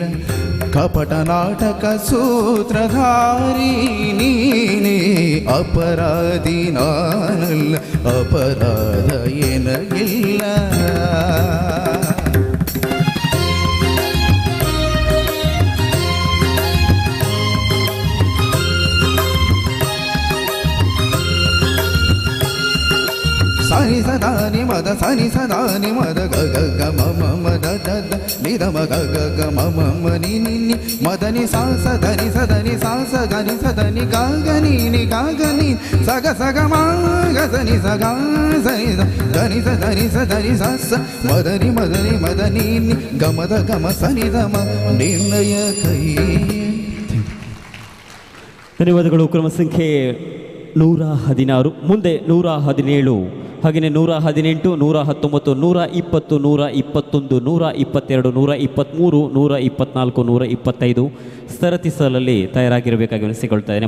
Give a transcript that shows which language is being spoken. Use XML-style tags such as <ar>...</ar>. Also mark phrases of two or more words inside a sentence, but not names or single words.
<kn>ಕಪಟ ನಾಟಕ ಸೂತ್ರಧಾರಿ ನೀನೇ, ಅಪರಾಧಿ ನಾನಲ್ಲ, ಅಪರಾಧ ಏನಗಿಲ್ಲ. ಸನಿ ಸದಾನಿ ಮದ ಸನಿ ಸದಾನಿ ಮದ ಗ ಗ ಗ ಮ ಮ ಮದ ದ ದ ನಿ ದ ಮ ಗ ಗ ಗ ಮ ಮ ಮ ನಿ ನಿ ನಿ ಮದನಿ ಸಾ ಸ ಧನಿ ಸದನಿ ಸಾ ಸ ಗನಿ ಸದನಿ ಗ ಗ ನಿ ನಿ ಗ ಗ ನಿ ಸ ಗ ಸ ಗ ಮ ಗ ಸ ನಿ ಸ ಗ ಸನಿ ಸ ಧನಿ ಸ ಧನಿ ಸ ಧನಿ ಸ ಸ ಮದನಿ ಮದನಿ ಮದನಿ ನಿ ಗ ಮದ ಗ ಮ ಸನಿ ದ ಮ ನಿರ್ಣಯ ಕೈ. ಧನ್ಯವಾದಗಳು. ಕ್ರಮ ಸಂಖ್ಯೆ 116, ಮುಂದೆ 117, ಹಾಗೆಯೇ 118, 119, 120, 121, 122, 123, 124, 125 ಸರತಿ ಸಾಲಲ್ಲಿ ತಯಾರಾಗಿರಬೇಕಾಗಿ ಅನಿಸಿಕೊಳ್ತಾ ಇದ್ದೇನೆ.</kn>